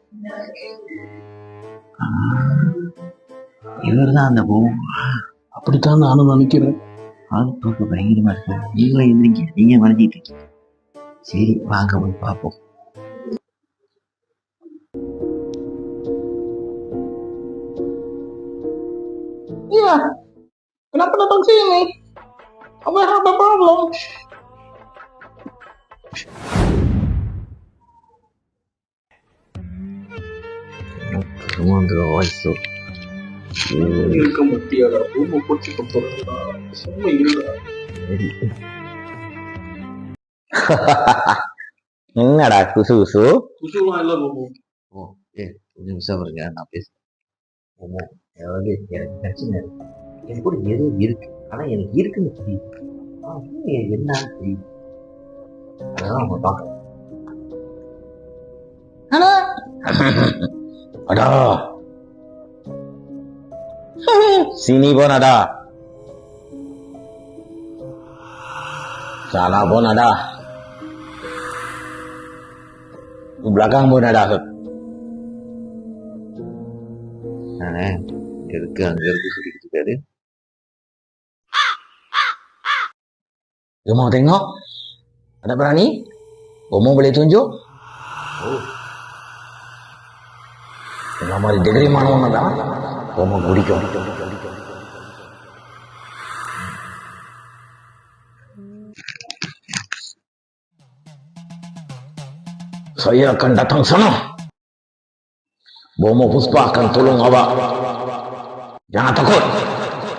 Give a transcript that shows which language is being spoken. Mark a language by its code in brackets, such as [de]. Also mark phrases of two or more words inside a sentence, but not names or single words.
[ta] இவர்தான் அந்த பூம். அப்படித்தான் நானும் நினைக்கிறேன். ஆள் தூக்க பயங்கரமா இருக்கு. நீங்களும் எந்திரிங்க, நீங்க வளைஞ்சிட்டு இருக்கீங்க. சரி, வாங்க போய் பார்ப்போம். [ms] Yeah, kenapa datang sini? Apa yang ada problem? [ta] வயசு இருக்க முடியாதா? ரொம்ப போச்சு கொடுத்துருக்கா. சும்மா இருடா. என்னடா குசு குசுலாம் இல்ல போமோ. கொஞ்சம் விஷயம் இருங்க, நான் பேசுறேன். எனக்கு பிரச்சனை இருக்கு. எனக்கு கூட ஏதோ இருக்கு. ஆனா எனக்கு இருக்குன்னு தெரியுது. என்னன்னு தெரியுது. அதான் அவங்க பார்க்க. [ms] அடா sini pun ada, sana pun ada, belakang pun ada. [ta] இருக்கு, அங்க இருக்கு சொல்லிட்டு இருக்காரு. [ms] Lu mau tengok? Ada berani? Kamu boleh tunjuk? [ta] இந்த மாதிரி டிகிரி மாணவங்க தான் ரொம்ப பிடிக்கும். [ms] Saya akan datang sana. Bomo Puspa akan tolong awak. Jangan takut.